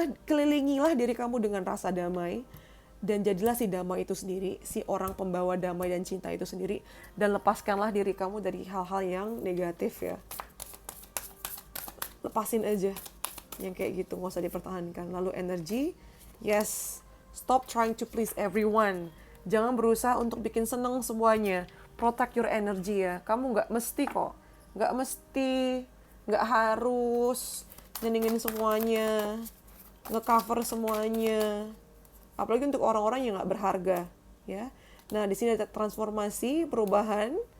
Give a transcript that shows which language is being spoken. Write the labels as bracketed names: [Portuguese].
[Indonesian] Kelilingilah diri kamu dengan rasa damai. Dan jadilah si damai itu sendiri, si orang pembawa damai dan cinta itu sendiri. Dan lepaskanlah diri kamu dari hal-hal yang negatif ya. Lepasin aja yang kayak gitu, gak usah dipertahankan. Lalu energi, [English] yes, stop trying to please everyone. [Indonesian] Jangan berusaha untuk bikin seneng semuanya. [English] Protect your energy [Indonesian] ya. Kamu gak mesti kok, gak mesti, gak harus nyenengin semuanya, nge-cover semuanya. Apalagi untuk orang-orang yang nggak berharga, ya. Nah, di sini ada transformasi, perubahan.